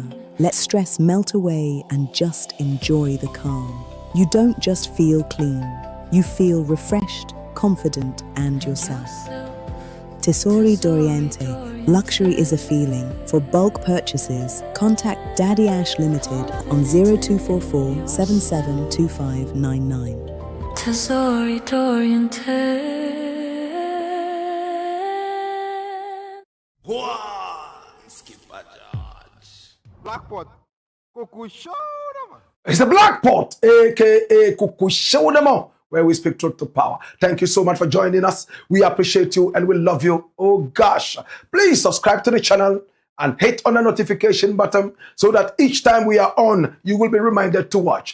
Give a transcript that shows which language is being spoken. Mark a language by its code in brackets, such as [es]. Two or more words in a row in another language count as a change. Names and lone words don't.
[en] Let stress melt away and just enjoy the calm. You don't just feel clean. You feel refreshed, confident, and yourself. Tesori d'Oriente. Luxury is a feeling. For bulk purchases, contact Daddy Ash Limited on 0244 772599. Tesori d'Oriente. Blackpot, Kuku show them. It's the Black Pot, aka Kuku Show, where we speak truth to power. Thank you so much for joining us. We appreciate you and we love you. Oh gosh. Please subscribe to the channel and hit on the notification button so that each time we are on, you will be reminded to watch.